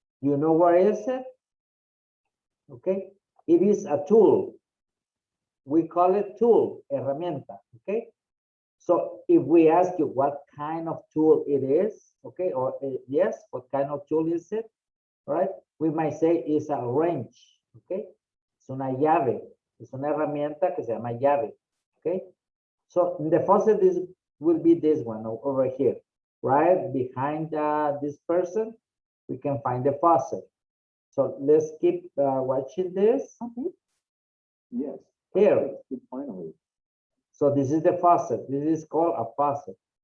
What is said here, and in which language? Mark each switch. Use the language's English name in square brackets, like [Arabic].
[English] You know what is it? Okay, it is a tool. We call it tool, herramienta, okay? So if we ask you what kind of tool it is, okay, or yes, what kind of tool is it, right? We might say it's a wrench, okay? [Spanish] Es una llave, es una herramienta que se llama llave, okay? [English] So the faucet will be this one over here, right? Behind this person, we can find the faucet. So let's keep watching this. Okay. yes, Here, fixed it finally. so this is the faucet. This is called a faucet.